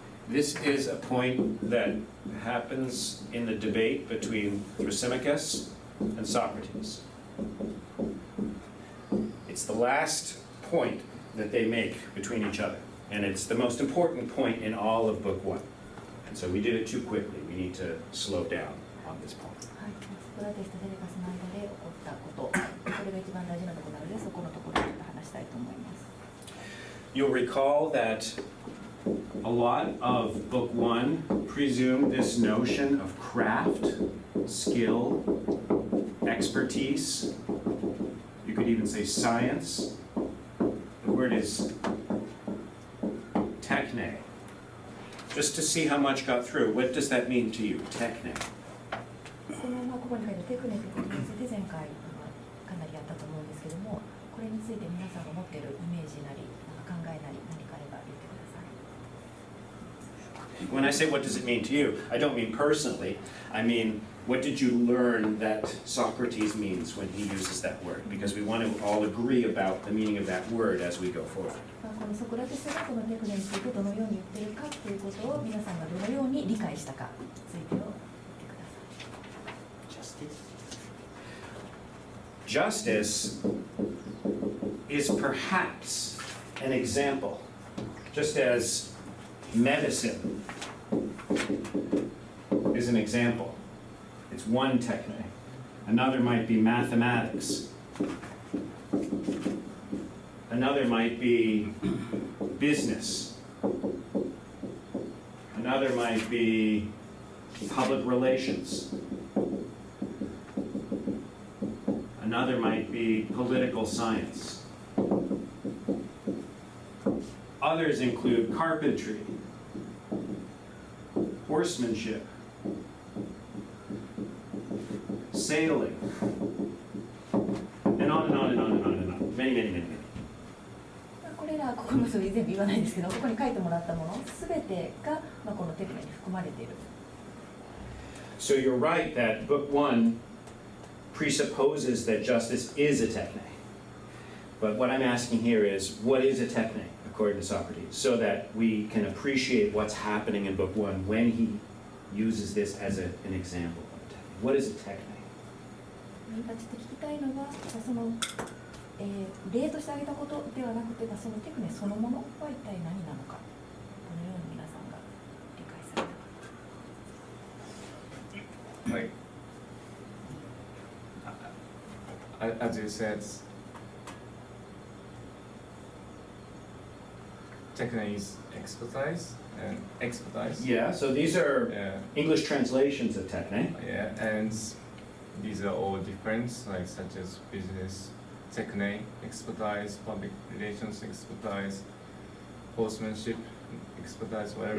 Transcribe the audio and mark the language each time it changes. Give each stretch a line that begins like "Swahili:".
English: This is a point that happens in the debate between Thrasymachus and Socrates. It's the last point that they make between each other, and it's the most important point in all of Book 1. And so we did it too quickly. We need to slow down on this point.
Japanese: はい、ソクラテスとセレカスの間で起こったこと、これが一番大事なところなので、そこのところで話したいと思います。
English: You'll recall that a lot of Book 1 presumed this notion of craft, skill, expertise. You could even say science. The word is techne. Just to see how much got through, what does that mean to you, techne?
Japanese: ここに書いてテクネってことについて前回かなりやったと思うんですけども、これについて皆さんが持っているイメージなり考えなり何かあれば言ってください。
English: When I say what does it mean to you, I don't mean personally. I mean, what did you learn that Socrates means when he uses that word? Because we want to all agree about the meaning of that word as we go forward.
Japanese: このソクラテスがこのテクネについてどのように言っているかということを皆さんがどのように理解したかについてを言ってください。
English: Justice is perhaps an example, just as medicine is an example. It's one technique. Another might be mathematics. Another might be business. Another might be public relations. Another might be political science. Others include carpentry, horsemanship, sailing, and on and on and on and on and on. Many, many, many, many.
Japanese: これらここの数字全部言わないんですけど、ここに書いてもらったものすべてが、このテクネに含まれている。
English: So you're right that book 1 presupposes that justice is a techne. But what I'm asking here is, what is a techne, according to Socrates, so that we can appreciate what's happening in book 1 when he uses this as an example of a techne. What is a techne?
Japanese: 今ちょっと聞きたいのは、その、例として挙げたことではなくて、そのテクネそのものは一体何なのか、どのように皆さんが理解されたか。はい。
English: As you said, technique is expertise and expertise. Yeah, so these are Yeah, English translations of techne. yeah, and these are all different, like such as business technique, expertise, public relations expertise, horsemanship expertise, whatever.